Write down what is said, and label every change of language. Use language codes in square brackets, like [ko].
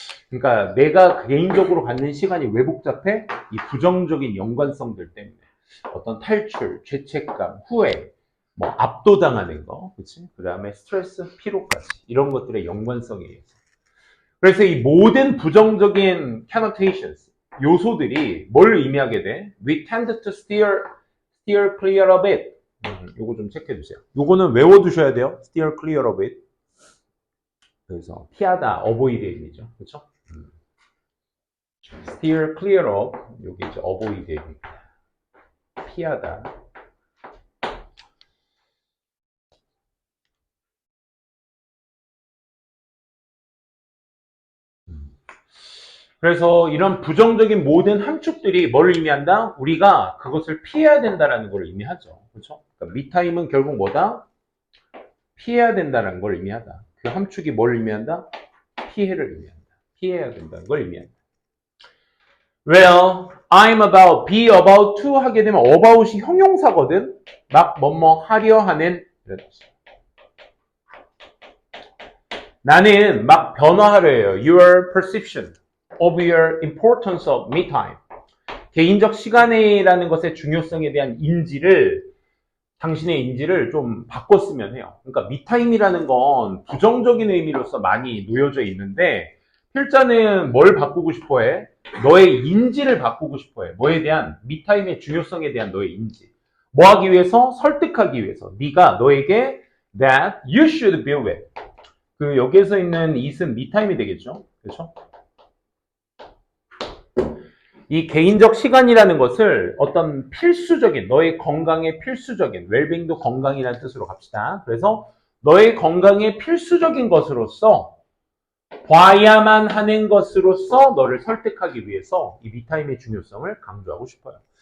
[ko] 그러니까 내가 개인적으로 갖는 시간이 왜 복잡해? 이 부정적인 연관성들 때문에. 어떤 탈출, 죄책감, 후회, 뭐 압도당하는 거, 그치? 그 다음에 스트레스, 피로까지 이런 것들의 연관성에 의해서. 그래서 이 모든 부정적인 connotations, 요소들이 뭘 의미하게 돼? [en] We tend to steer clear of it. [ko] 요거 좀 체크해 주세요. 요거는 외워두셔야 돼요. [en] steer clear of it. [ko] 그래서 피하다, avoid의 의미죠. 그렇죠? steer clear of, 여기 이제 avoid의 의미입니다. 피하다. 그래서 이런 부정적인 모든 함축들이 뭘 의미한다? 우리가 그것을 피해야 된다는 걸 의미하죠. 그렇죠? 그러니까 미타임은 결국 뭐다? 피해야 된다는 걸 의미하다. 그 함축이 뭘 의미한다? 피해를 의미한다. 피해야 된다는 걸 의미한다. [en] Well, I'm about, be about to 하게 되면 about이 형용사거든. [ko] 막 뭐뭐 하려 하는 이런 뜻이야. 나는 막 변화하려 해요. [en] Your perception of your importance of me time. [ko] 개인적 시간이라는 것의 중요성에 대한 인지를, 당신의 인지를 좀 바꿨으면 해요. 그러니까 미타임이라는 건 부정적인 의미로서 많이 놓여져 있는데 필자는 뭘 바꾸고 싶어 해? 너의 인지를 바꾸고 싶어 해. 뭐에 대한? 미타임의 중요성에 대한 너의 인지. 뭐 하기 위해서? 설득하기 위해서. 네가 너에게 that you should be with. 그 여기에서 있는 it은 미타임이 되겠죠. 그렇죠? 이 개인적 시간이라는 것을 어떤 필수적인, 너의 건강에 필수적인, 웰빙도 건강이라는 뜻으로 갑시다. 그래서 너의 건강에 필수적인 것으로서 봐야만 하는 것으로서 너를 설득하기 위해서 이 미타임의 중요성을 강조하고 싶어요.